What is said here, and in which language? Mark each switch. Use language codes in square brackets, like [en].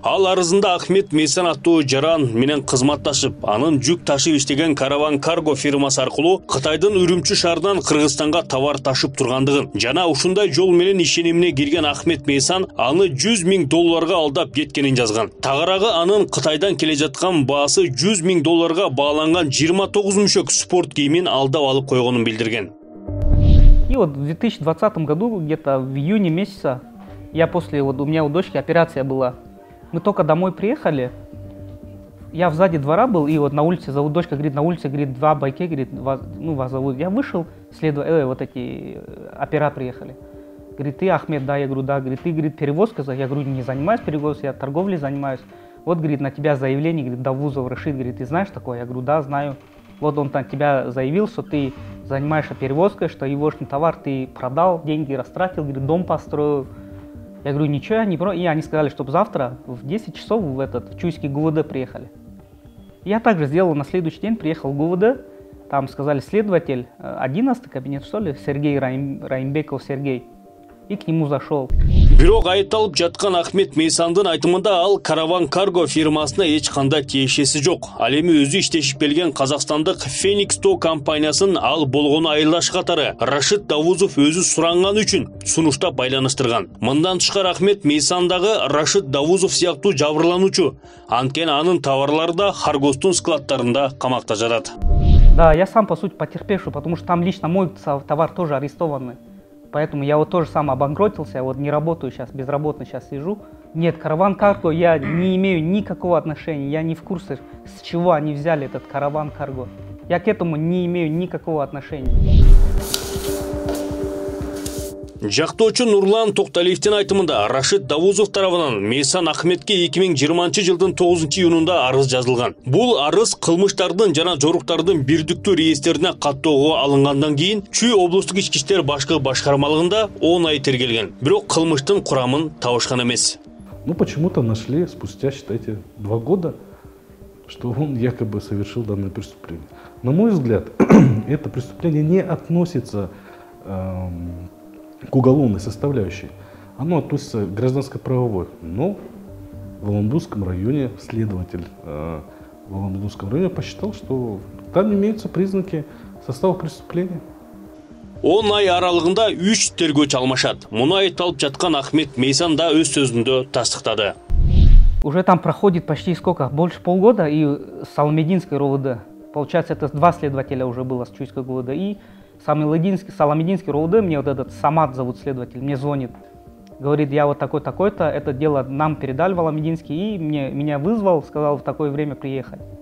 [ky] Ал арызында Ахмет Мейсан аттуу жаран менен кызматташып, анын жүк ташып иштеген Караван Карго фирмасы аркылуу Кытайдын Үрүмчү шаарынан Кыргызстанга товар ташып тургандыгын жана ушундай жол менен ишенимине кирген Ахмет Мейсан аны $100 000 алдап кеткенин жазган. Тагыраагы анын Кытайдан келе жаткан баасы $100 000 бааланган 29 мүшөк спорт кийимин алдап алып койгонун билдирген. [ru] И вот в 2020 году, где-то в июне месяца, у меня у дочки операция была. Мы только домой приехали, я сзади двора был, и вот на улице зовут, дочка говорит, на улице, говорит, два байке, говорит, вас зовут. Я вышел, вот эти опера приехали. Говорит, ты Ахмед, да, я говорю, да. Говорит, ты, говорит, перевозка, я говорю, не занимаюсь перевозкой, я торговлей занимаюсь. Вот, говорит, на тебя заявление, говорит, Давузов Рашид, говорит, ты знаешь такое? Я говорю, да, знаю. Вот он на тебя заявил, что ты занимаешься перевозкой, что егошный товар ты продал, деньги растратил, говорит, дом построил. Я говорю, ничего, я не про... И они сказали, чтобы завтра в 10 часов в Чуйский ГУВД приехали. Я также сделал, на следующий день приехал в ГУВД, там сказали следователь, 11-й кабинет, что ли, Сергей Раимбеков Сергей. И к нему зашел. [ky] Бирок айыпталып жаткан Ахмет Мейсандын айтымында ал Караван Карго фирмасына эч кандай тиешеси жок. Ал эми өзү иштешип келген казакстандык Феникс Тоо компаниясын ал болгону айылдаш катары Рашид Давузов өзү суранган үчүн сунуштап байланыштырган. Мындан тышкары Ахмет Мейсандагы Рашид Давузов сыяктуу жабырлануучу. Анткени анын товарлары да Харгостун складтарында камакта жатат. [ru] Да, я сам по сути потерпевший, потому что там лично мой товар тоже арестованный. Поэтому я вот тоже сам обанкротился, вот не работаю сейчас, безработно сейчас сижу. Нет, Караван Карго я не имею никакого отношения, я не в курсе, с чего они взяли этот Караван Карго. Я к этому не имею никакого отношения. [ky] Жактоочу Нурлан Токталиевдин айтымында Рашид Давузов тарабынан Мейсан Ахметке 2020 жылдын 9 июнунда арыз жазылган. Бул арыз кылмыштардын жана жоруктардын бирдиктүү реестерине каттоого алынгандан кийин Чүй облустук ички иштер башкы башкармалыгында 10 ай тергелген. Бирок кылмыштын курамын табышкан эмес. [ru] Ну почему-то нашли спустя, считайте, 2 года, что он якобы совершил данное преступление. На мой взгляд, это преступление не относится к уголовной составляющей. Оно относится к гражданско-правовой. Но в Аламбудском районе следователь в Аламбудском районе посчитал, что там имеются признаки состава преступления. [ky] 10 ай аралыгында 3 тергөөчү алмашат. Муну айыпталып жаткан Ахмет Мейсан да өз сөзүндө тастыктады. [ru] Уже там проходит почти сколько? Больше полгода, и Саламединской РОВД. Получается, это 2 следователя уже было с Чуйской ГУВД. И Саламединский РОВД, мне вот этот Самат зовут следователь, мне звонит. Говорит, я вот такой-то, это дело нам передали в Аламединский, и меня вызвал, сказал в такое время приехать.